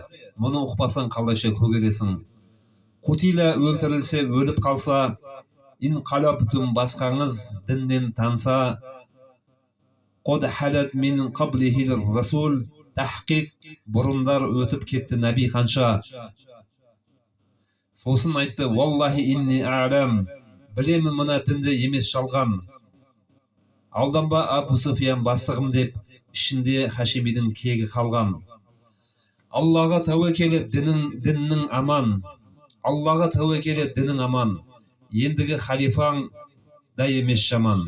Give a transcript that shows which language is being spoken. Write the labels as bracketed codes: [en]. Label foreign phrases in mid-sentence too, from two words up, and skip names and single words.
[kk] Мұны ұқпасаң қалайша көгересің. Құтила өлтірілсе, өліп қалса, [ar] إن انقلبتم [kk] басқаңыз діннен танса, [ar] قد خلت من قبله الرسل, [kk] тәхқиқ бұрындар өтіп кетті нәби қанша. Сосын айтты, [ar] والله إني أعلم, [kk] білемін мына дінді емес жалған. Алданба Абу Суфиян бастығым деп, ішінде Хашимидің кегі қалған. Аллаға тәуекелі, діннің аман. Аллаға тәуекелі, дінің аман. Ендігі халифаң да емес жаман.